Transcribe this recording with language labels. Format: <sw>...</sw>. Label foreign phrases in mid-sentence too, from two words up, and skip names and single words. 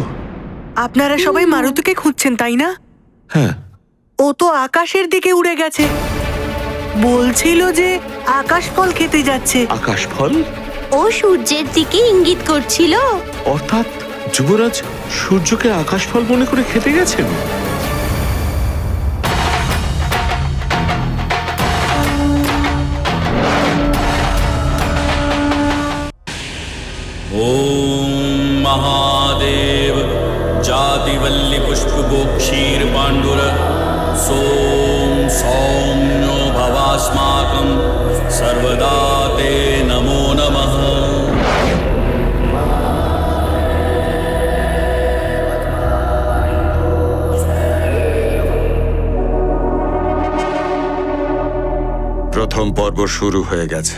<bn>আপনারা সবাই মারুতিকে খুঁজছেন তাই না? হ্যাঁ। ও তো আকাশের দিকে উড়ে গেছে, বলছিল যে আকাশ ফল খেতে যাচ্ছে। আকাশ ফল? ও সূর্যের দিকে ইঙ্গিত করছিল। অর্থাৎ যুবরাজ সূর্যকে আকাশ ফল মনে করে খেতে গেছেন?</bn> <sa>ओम महादेव जातिवल्ली पुष्पगो क्षीर पांडुर सोम सौम्यो भवास्माकं सर्वदा ते नमो नमः।</sa> <bn>প্রথম পর্ব শুরু হয়ে গেছে।</bn>